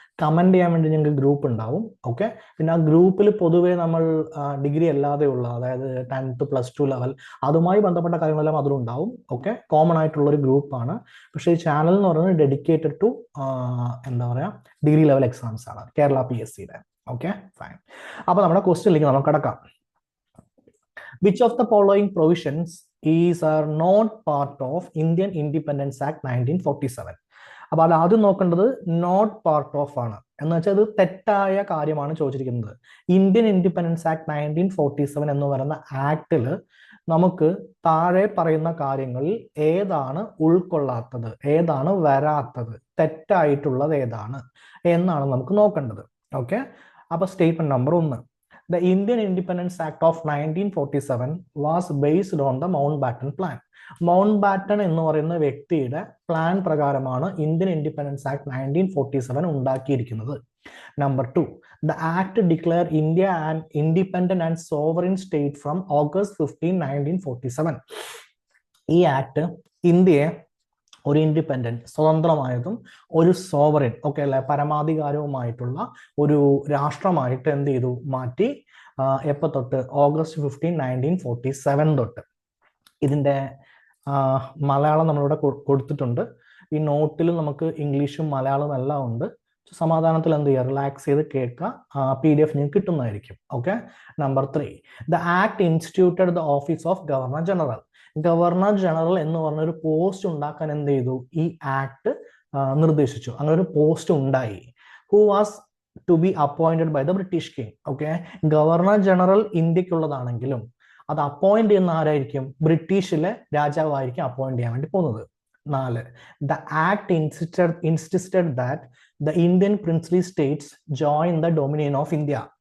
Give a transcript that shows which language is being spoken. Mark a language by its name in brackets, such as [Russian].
[Malayalam] Comment ചെയ്യാൻ വേണ്ടി ഞങ്ങൾക്ക് ഗ്രൂപ്പ് ഉണ്ടാവും. ഓക്കെ, പിന്നെ ആ ഗ്രൂപ്പിൽ പൊതുവെ നമ്മൾ ഡിഗ്രി അല്ലാതെയുള്ള, അതായത് 10th +2 ലെവൽ അതുമായി ബന്ധപ്പെട്ട കാര്യങ്ങളെല്ലാം അതിലുണ്ടാവും. ഓക്കെ, കോമൺ ആയിട്ടുള്ള ഒരു ഗ്രൂപ്പാണ്. പക്ഷേ ഈ ചാനൽ എന്ന് പറയുന്നത് ഡെഡിക്കേറ്റഡ് ടു എന്താ പറയുക ഡിഗ്രി ലെവൽ എക്സാംസ് ആണ്, കേരള PSCയുടെ. Okay, fine. അപ്പൊ നമ്മുടെ ക്വസ്റ്റ്യനിലേക്ക് നമുക്ക് കടക്കാം. [English] Which of the following provisions are not part of Indian Independence Act 1947? [Malayalam] അപ്പോൾ അത് ആദ്യം നോക്കേണ്ടത് നോട്ട് പാർട്ട് ഓഫ് ആണ്. എന്ന് വെച്ചാൽ അത് തെറ്റായ കാര്യമാണ് ചോദിച്ചിരിക്കുന്നത്. ഇന്ത്യൻ ഇൻഡിപെൻഡൻസ് ആക്ട് 1947 എന്ന് പറയുന്ന ആക്ടിൽ നമുക്ക് താഴെ പറയുന്ന കാര്യങ്ങളിൽ ഏതാണ് ഉൾക്കൊള്ളാത്തത്, ഏതാണ് വരാത്തത്, തെറ്റായിട്ടുള്ളത് ഏതാണ് എന്നാണ് നമുക്ക് നോക്കേണ്ടത്. ഓക്കെ, അപ്പൊ statement number 1, [English] The Indian Independence Act of 1947 was based on the Mountbatten Plan. [Malayalam] Mount baton എന്ന് പറയുന്ന വ്യക്തിയുടെ പ്ലാൻ പ്രകാരമാണ് ഇന്ത്യൻ ഇൻഡിപെൻഡൻസ് ആക്ട് 1947 ഉണ്ടാക്കിയിരിക്കുന്നത്. [English] Number 2, The Act declared India an independent and sovereign state from August 15, 1947. [Malayalam] ഈ act ഇന്ത്യയെ ഒരു independent, സ്വതന്ത്രമായതും ഒരു sovereign, okay അല്ലെ, പരമാധികാരവുമായിട്ടുള്ള ഒരു രാഷ്ട്രമായിട്ട് എന്ത് ചെയ്തു, മാറ്റി. എപ്പോൾ തൊട്ട്? August 15, 1947 തൊട്ട്. ഇതിന്റെ മലയാളം നമ്മളിവിടെ കൊടുത്തിട്ടുണ്ട്. ഈ നോട്ടിൽ നമുക്ക് ഇംഗ്ലീഷും മലയാളവും എല്ലാം ഉണ്ട്. സമാധാനത്തിൽ എന്ത് ചെയ്യുക, റിലാക്സ് ചെയ്ത് കേൾക്കുക. PDF നിങ്ങൾക്ക് കിട്ടുന്നതായിരിക്കും. [English] Okay, number 3, The Act instituted the office of Governor General. [Malayalam] Governor general എന്ന് പറഞ്ഞൊരു പോസ്റ്റ് ഉണ്ടാക്കാൻ എന്ത് ചെയ്തു, ഈ ആക്ട് നിർദ്ദേശിച്ചു. അങ്ങനെ ഒരു പോസ്റ്റ് ഉണ്ടായി. [English] Who was to be appointed by the British king. [Malayalam] Okay, governor general ഇന്ത്യക്കുള്ളതാണെങ്കിലും അത് അപ്പോയിന്റ് ചെയ്യുന്ന ആരായിരിക്കും? ബ്രിട്ടീഷിലെ രാജാവായിരിക്കും അപ്പോയിന്റ് ചെയ്യാൻ വേണ്ടി പോകുന്നത്. [English] 4, The Act insisted that the Indian princely states join the dominion of India.